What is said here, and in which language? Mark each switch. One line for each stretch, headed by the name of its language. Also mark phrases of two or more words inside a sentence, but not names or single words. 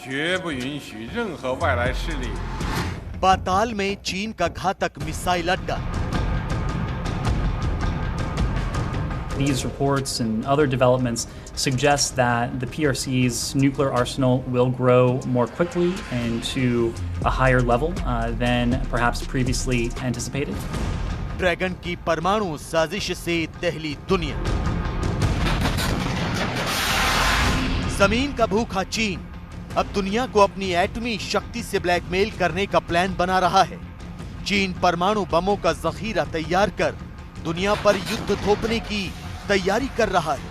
Chinese: 绝不允许任何外来势力
Hindi: पाताल में चीन का घातक मिसाइल अड्डा।
English: These reports and other developments suggest that the PRC's nuclear arsenal will grow more quickly and to a higher level than perhaps previously anticipated.
Hindi: ड्रैगन की परमाणु साजिश से दहली दुनिया। जमीन का भूखा चीन अब दुनिया को अपनी एटमी शक्ति से ब्लैकमेल करने का प्लान बना रहा है। चीन परमाणु बमों का जखीरा तैयार कर दुनिया पर युद्ध थोपने की तैयारी कर रहा है।